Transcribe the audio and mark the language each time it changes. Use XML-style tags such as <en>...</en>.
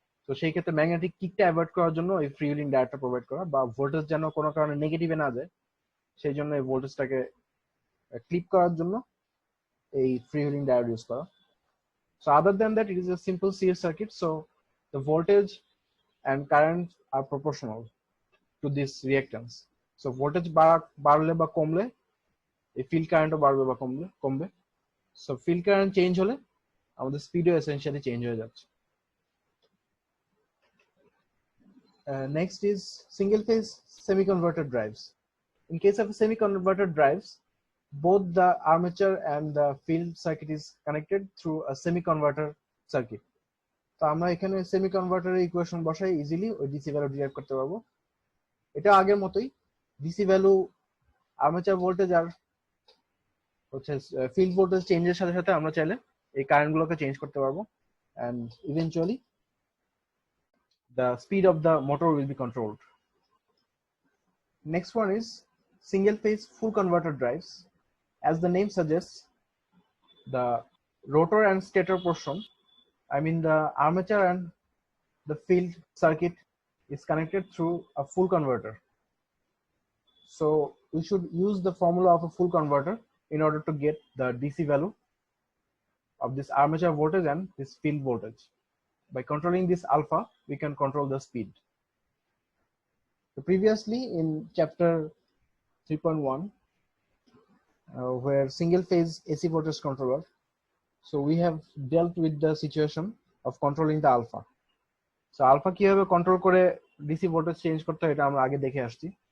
<bn>তো সেই ক্ষেত্রে ম্যাগনেটিক কিকটা অ্যাভয়েড করার জন্য এই ফ্রি হুইলিং ডায়োডটা প্রোভাইড করা, বা ভোল্টেজ যেন কোনো কারণে নেগেটিভে না যায় সেই জন্য এই ভোল্টেজটাকে ক্লিপ করার জন্য এই ফ্রি হুইলিং ডায়োড ইউজ করা।</bn> <en>So other than that, it is a simple series circuit. So the voltage and current are proportional to this reactance.</en> <bn>So voltage বাড়লে বা কমলে এই field current ও বাড়বে বা কমবে। So field current change হলে আমাদের speed ও essentially change হয়ে যাচ্ছে।</bn> <en>Next is single phase semi-converter drives. In case of semi-converter drives, both the armature and the field circuit is connected through a semi-converter circuit.</en> <bn>তো আমরা এখানে semi কনভার্টারের equation বসাই easily ওই DC value derive করতে পারবো। এটা আগের মতোই, ডিসি ভ্যালু আর্মেচার ভোল্টেজ আর হচ্ছে ফিল্ড ভোল্টেজ চেঞ্জের সাথে সাথে আমরা চাইলে এই কারেন্ট গুলোকে চেঞ্জ করতে পারবো,</bn> <en>and eventually the speed of the motor will be controlled. Next one is single phase full converter drives. As the name suggests, the rotor and stator portion, I mean the armature and the field circuit, is connected through a full converter. So we should use the formula of a full converter in order to get the DC value of this armature voltage and this field voltage. By controlling this alpha, we can control the speed. So previously in chapter 3.1, where single phase AC voltage controller, so we have dealt with the situation of controlling the alpha.</en> <bn>So alpha কিভাবে control করে DC voltage change করতে হয় এটা আমরা আগে দেখে আসছি।</bn>